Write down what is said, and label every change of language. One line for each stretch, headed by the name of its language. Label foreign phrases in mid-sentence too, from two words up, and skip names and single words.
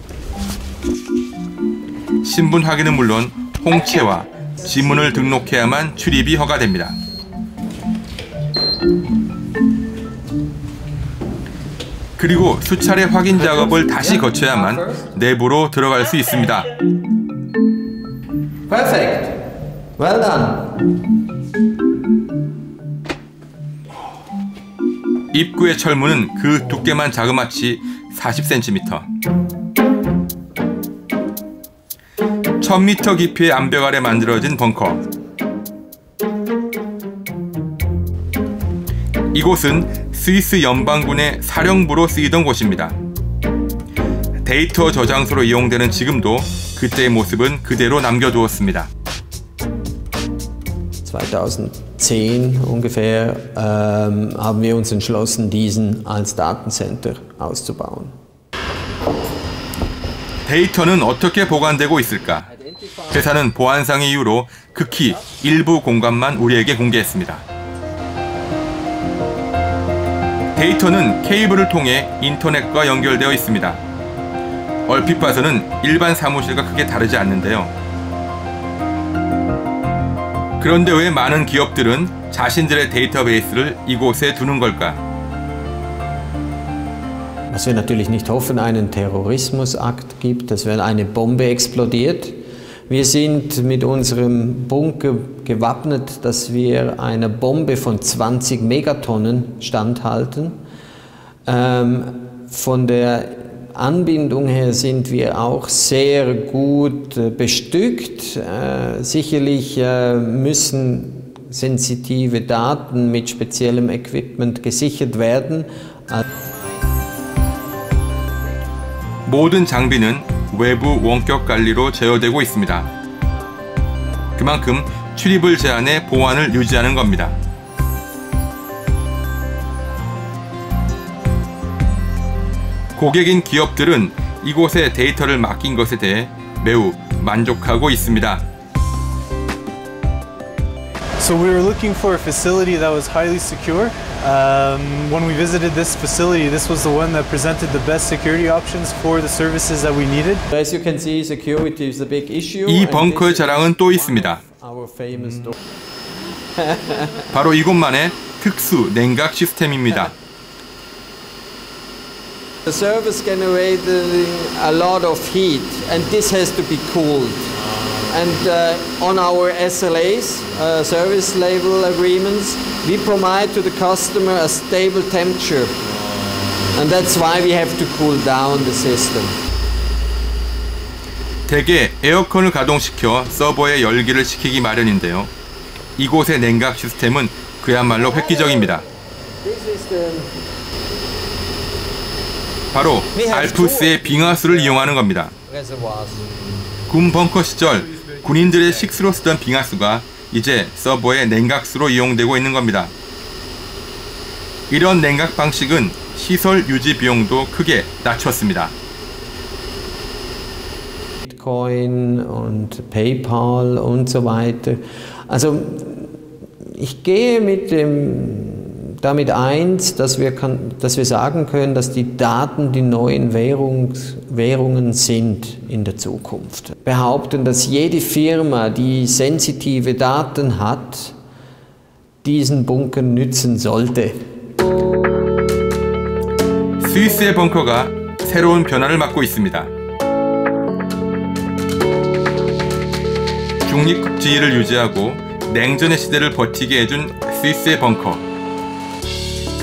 Korean: 신분 확인은 물론 홍채와 지문을 등록해야만 출입이 허가됩니다. 그리고 수차례 확인 작업을 다시 거쳐야만 내부로 들어갈 수 있습니다.
English: Perfect. Well done.
Korean: 입구의 철문은 그 두께만 자그마치 40cm. 1000m 깊이의 암벽 아래 만들어진 벙커. 이곳은 스위스 연방군의 사령부로 쓰이던 곳입니다. 데이터 저장소로 이용되는 지금도 그때의 모습은 그대로 남겨두었습니다.
German: 2010 ungefähr haben wir uns entschlossen, diesen als Datencenter auszubauen.
Korean: 데이터는 어떻게 보관되고 있을까? 회사는 보안상의 이유로 극히 일부 공간만 우리에게 공개했습니다. 데이터는 케이블을 통해 인터넷과 연결되어 있습니다. 얼핏 봐서는 일반 사무실과 크게 다르지 않는데요. 그런데 왜 많은 기업들은 자신들의 데이터베이스를 이곳에 두는 걸까?
German: Was wir natürlich nicht hoffen, einen Terrorismusakt gibt, dass wenn eine Bombe explodiert. Wir sind mit unserem Bunker gewappnet, dass wir einer Bombe von 20 Megatonnen standhalten. Von der Anbindung her sind wir auch sehr gut bestückt. Sicherlich müssen sensitive Daten mit speziellem Equipment gesichert werden.
Korean: 모든 장비는 외부 원격 관리로 제어되고 있습니다. 그만큼 출입을 제한해 보안을 유지하는 겁니다. 고객인 기업들은 이곳에 데이터를 맡긴 것에 대해 매우 만족하고 있습니다.
English: So we were looking for a facility that was highly secure. When we visited this facility, this was the one that presented the best security options for the services that we needed. As you can see, security is a big issue.
Korean: 이 벙커의 자랑은 또 있습니다.
English: Our famous door.
Korean: 바로 이곳만의 특수 냉각 시스템입니다.
English: The servers generating a lot of heat, and this has to be cooled. And on our SLAs, service label agreements, we provide to the customer a stable temperature. And that's why we have to cool down the system.
Korean: 대개 에어컨을 가동시켜 서버에 열기를 식히기 마련인데요. 이곳의 냉각 시스템은 그야말로 획기적입니다. 바로 알프스의 빙하수를 이용하는 겁니다. 군 벙커 시절 군인들의 식수로 쓰던 빙하수가 이제 서버의 냉각수로 이용되고 있는 겁니다. 이런 냉각 방식은 시설 유지 비용도 크게 낮췄습니다.
German: Bitcoin und PayPal und so weiter. Also ich gehe damit eins, dass wir sagen können, dass die Daten die neuen Währungen sind in der Zukunft. Behaupten, dass jede Firma, die sensitive Daten hat, diesen Bunker nützen sollte.
Korean: 스위스의 벙커가 새로운 변화를 맞고 있습니다. 중립 지위를 유지하고 냉전의 시대를 버티게 해준 스위스의 벙커.